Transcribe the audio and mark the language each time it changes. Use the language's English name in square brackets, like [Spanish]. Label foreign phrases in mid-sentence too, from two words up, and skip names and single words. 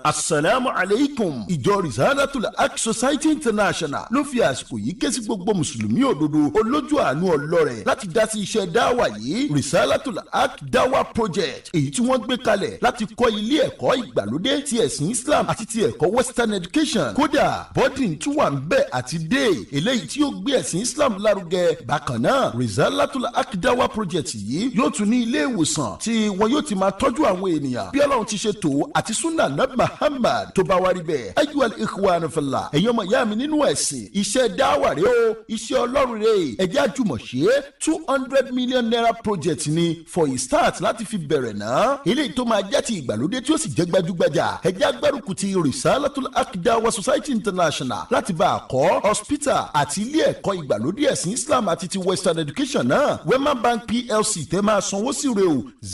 [Arabic] السلام عليكم [Yoruba] ìjọ Risalatul Haq Society International ló fi àsìkò yìí ké sí gbogbo mùsùlùmí òdodo olójú àánú ọlọ́rẹ̀ láti dá sí iṣẹ́ dáwà yìí Risalatul Haq DAWAH project èyí tí wọ́n gbé kalẹ̀ láti kọ́ ilé ẹ̀kọ́ ìgbàlódé ti ẹ̀sìn Islam àti ti ẹ̀kọ́ [English] Western education. [Yoruba] Kódà boarding tún wà ń bẹ̀ àti day eléyìí tí ó gbé ẹ̀sìn Islam lárugẹ. Bákan náà Risalatul Haq DAWAH project yìí yóò tún ní ilé ìwòsàn tí wọn yóò ti máa tọ́jú àwọn ènìyàn bí Ọlọ́run ti ṣe tó àti [Arabic] سنة نبي [Yoruba] Muhammad tó bá wá rí bẹ́ẹ̀. [Arabic] أيها الإخوان في الله [Yoruba] ẹ̀yin ọmọ ìyá mi nínú ẹ̀sìn iṣẹ́ dáwà rẹ o iṣẹ́ Ọlọ́run rẹ ẹ̀jẹ̀ àjùmọ̀ṣe 200 [English] million naira project [Yoruba] ni [English] for a start [Yoruba] láti fi bẹ̀rẹ̀ náà eléyìí tó máa jẹ́ ti ìgbàlódé tí ó sì jẹ́ gbajúgbajà ẹ̀jẹ̀ agbárùkù ti Risalatul Haq DAWAH Society International láti bá a kọ́ hospital àti ilé ẹ̀kọ́ ìgbàlódé ẹ̀sìn Islam àti ti [English] Western education [Yoruba] náà Wema Bank PLC tẹ́ máa sanwó sí rẹ o